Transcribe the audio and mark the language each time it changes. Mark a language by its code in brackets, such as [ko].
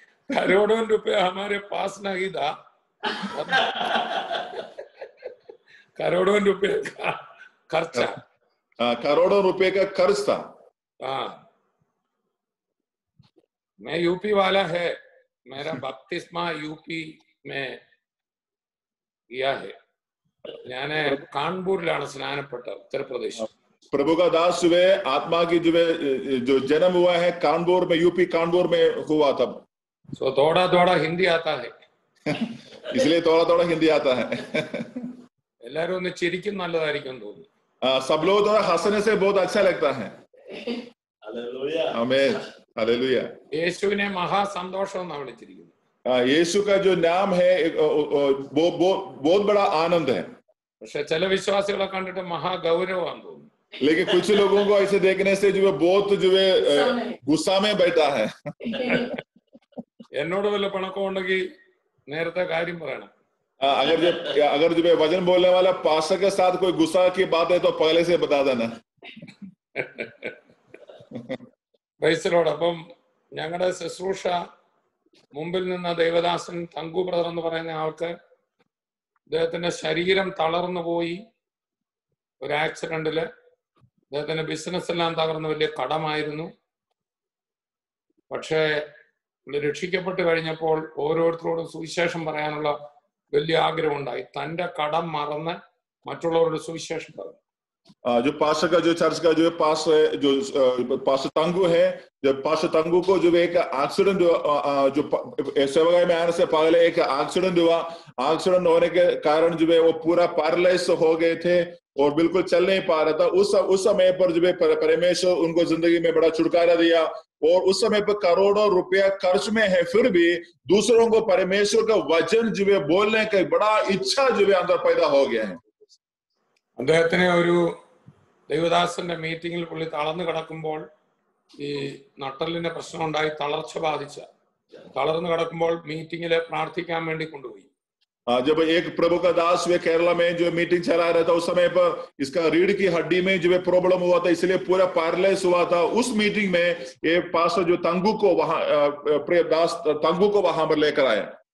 [hi] करोड़ों रुपया हमारे पास नहीं था, करोड़ों रुपए का खर्चा, करोड़ों रुपए का कर्ज था। हाँ, मैं यूपी वाला है, मेरा बपतिस्मा यूपी में किया है। [ml] ഞാൻ കാൺപൂരിലാണ് സ്നാനപ്പെട്ട, ഉത്തർപ്രദേശ്। [hi] प्रभु का दास जो है आत्मा की जो जन्म हुआ है कानपुर में, यूपी कानपुर में हुआ तब। सो थोड़ा थोड़ा हिंदी आता है, इसलिए थोड़ा थोड़ा हिंदी आता है। [ml] എല്ലാരും ഒന്ന് ചിരിക്കും നല്ലതായിരിക്കും തോന്നുന്നു। [hi] सब लोग थोड़ा हंसने से बहुत अच्छा लगता है। आमीन, हालेलुया। [ml] യേശുവിനെ മഹാസന്തോഷം എന്നാണ് വിളിച്ചിരിക്കുന്നത്। [hi] यीशु का जो नाम है बहुत बड़ा आनंद है। [ml] പക്ഷെ ചില വിശ്വാസികളെ കണ്ടിട്ട് മഹാഗൗരവമാണെന്ന് തോന്നുന്നു। [hi] लेकिन कुछ लोगों को ऐसे देखने से जो है बहुत जो है गुस्सा में बैठा है। [ml] എന്നോട് വല്ല പണക്കം ഉണ്ടെങ്കിൽ നേരത്തെ കാര്യം പറയണം। [hi] अगर जो वचन बोलने वाला पास्टर के साथ कोई गुस्सा की बात है तो पहले से बता देना। [en] Price. [ml] അപ്പം ഞങ്ങളുടെ ശുശ്രൂഷ മുമ്പിൽ നിന്ന ദേവദാസൻ തങ്കു ബ്രദർ എന്ന് പറയുന്ന ആൾക്ക് അദ്ദേഹത്തിന്റെ ശരീരം തളർന്നു പോയി. ഒരു ആക്സിഡന്റില് അദ്ദേഹത്തിന്റെ ബിസിനസ് എല്ലാം തകർന്ന് വലിയ കടമായിരുന്നു. പക്ഷേ രക്ഷിക്കപ്പെട്ട് കഴിഞ്ഞപ്പോൾ ഓരോരുത്തരോടും സുവിശേഷം പറയാനുള്ള വലിയ ആഗ്രഹം ഉണ്ടായി. തന്റെ കടം മറന്ന് മറ്റുള്ളവരുടെ സുവിശേഷം പറഞ്ഞു. [hi] जो पास्टर का जो चर्च का जो पास्टर जो पास्टर तंगू है, जब पास्टर तंगू को जो एक एक्सीडेंट जो सेवागाय में आने से पहले एक एक्सीडेंट हुआ, एक्सीडेंट होने के कारण जो है वो पूरा पैरालाइज हो गए थे और बिल्कुल चल नहीं पा रहा था। उस समय पर जो है परमेश्वर उनको जिंदगी में बड़ा छुटकारा दिया और उस समय पर करोड़ों रुपया खर्च में है, फिर भी दूसरों को परमेश्वर का वचन जो है बोलने का बड़ा इच्छा जो है अंदर पैदा हो गया है। [ml] അദ്ദേഹത്തിന് ഒരു ദൈവദാസന്റെ മീറ്റിംഗിൽ പുള്ളി തളർന്നു കിടക്കുമ്പോൾ ഈ നട്ടലിന്റെ പ്രശ്നം ഉണ്ടായി, തളർച്ച ബാധിച്ച തളർന്നു കിടക്കുമ്പോൾ മീറ്റിംഗില് പ്രാർത്ഥിക്കാൻ വേണ്ടി കൊണ്ടുപോയി. [hi] जब एक प्रभु का दास वे केरला में जो मीटिंग चला रहा था, उस समय पर इसका रीढ़ की हड्डी में जो प्रॉब्लम हुआ था, इसलिए पूरा पैरालाइज हुआ था। उस मीटिंग में ये पास्टर जो तंगू को वहां दास तंगू को वहां पर लेकर आया।